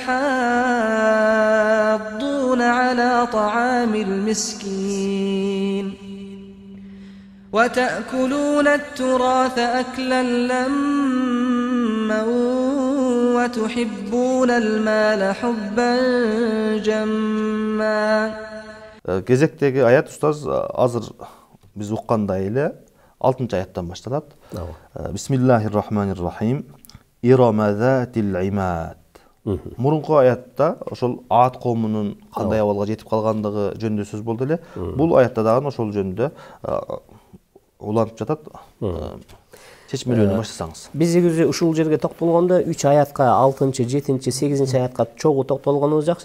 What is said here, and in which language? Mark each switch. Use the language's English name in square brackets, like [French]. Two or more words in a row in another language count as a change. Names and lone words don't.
[Arabic] تحاضون على طعام المسكين وتأكلون التراث أكلا لما وتحبون المال حبا جما. [Kyrgyz] Кезектеги аят устаз азыр биз уккандай эле 6-аяттан башталат. [Arabic] بسم الله الرحمن الرحيم. إرم ذات العماد. [Kyrgyz] Мурунку аятта ошол Ад коомунун кандай абалга жетип калгандыгы жөнүндө сөз болду эле. Бул аятта дагы ошол жөнүндө улантып жатат. Чечмелөөнү баштасаңыз. Биз ушул жерге токтолгондо 3 аятка 6-чы, 7-чи, 8-чи аятка чогуу токтолгонубуз жакшы.